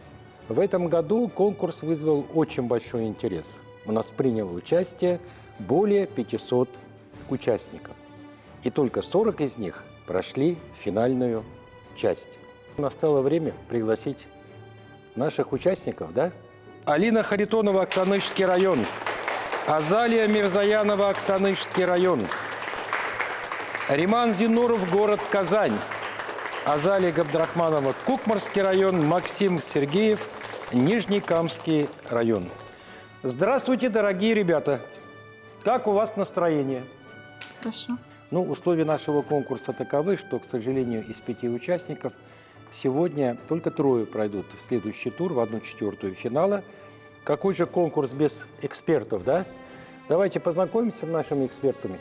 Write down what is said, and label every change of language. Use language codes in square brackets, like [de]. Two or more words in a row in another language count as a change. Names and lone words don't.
[ru] В этом году конкурс вызвал очень большой интерес. У нас приняло участие более 500 участников. И только 40 из них прошли финальную часть. Настало время пригласить наших участников, да? Алина Харитонова, Актанышский район. Азалия Мирзаянова, Актанышский район. Риман Зинуров, город Казань. Азалия Габдрахманова, Кукмарский район. Максим Сергеев, Нижнекамский район. Здравствуйте, дорогие ребята. Как у вас настроение? Хорошо. Ну, условия нашего конкурса таковы, что, к сожалению, из 5 участников сегодня только 3 пройдут в следующий тур, в 1/4 финала. Какой же конкурс без экспертов, да? Давайте познакомимся с нашими экспертами.